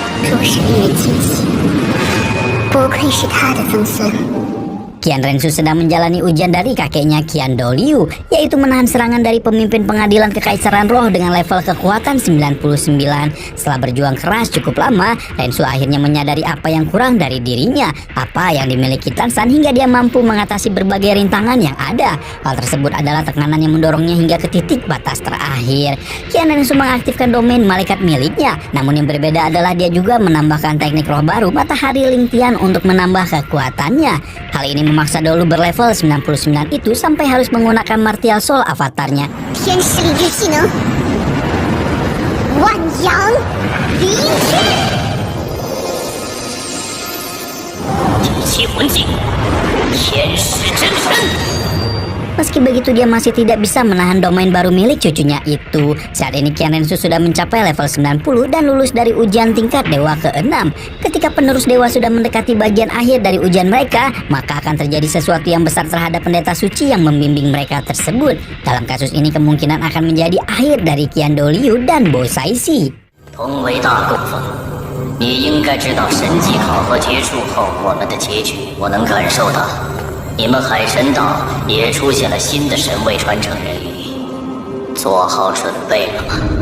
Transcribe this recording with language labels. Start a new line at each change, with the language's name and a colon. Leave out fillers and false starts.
Chinese: 若是令人惊奇，不愧是他的曾孙。
Indonesian: Qian Rensu sedang menjalani ujian dari kakeknya Qian Doliu, yaitu menahan serangan dari pemimpin pengadilan kekaisaran roh dengan level kekuatan 99. Setelah berjuang keras cukup lama, Rensu akhirnya menyadari apa yang kurang dari dirinya, apa yang dimiliki Tansan hingga dia mampu mengatasi berbagai rintangan yang ada. Hal tersebut adalah tekanan yang mendorongnya hingga ke titik batas terakhir. Qian Rensu mengaktifkan domain malaikat miliknya, namun yang berbeda adalah dia juga menambahkan teknik roh baru Matahari Lingtian untuk menambah kekuatannya. Hal ini memaksa Dolu berlevel 99 itu sampai harus menggunakan Martial Soul avatarnya.
Chinese: 天使领域技能，万阳离天。第七魂技，天使真身。
Indonesian: Meski begitu dia masih tidak bisa menahan domain baru milik cucunya itu. Saat ini Qian Rensu sudah mencapai level 90 dan lulus dari ujian tingkat dewa ke-6. Ketika penerus dewa sudah mendekati bagian akhir dari ujian mereka, maka akan terjadi sesuatu yang besar terhadap pendeta suci yang membimbing mereka tersebut. Dalam kasus ini kemungkinan akan menjadi akhir dari Qian Doliu dan Bo Saisi.
Chinese: 同为大供奉，你应该知道神级考核结束后我们的结局。我能感受到。你们海神岛也出现了新的神位传承人员，做好准备了吗？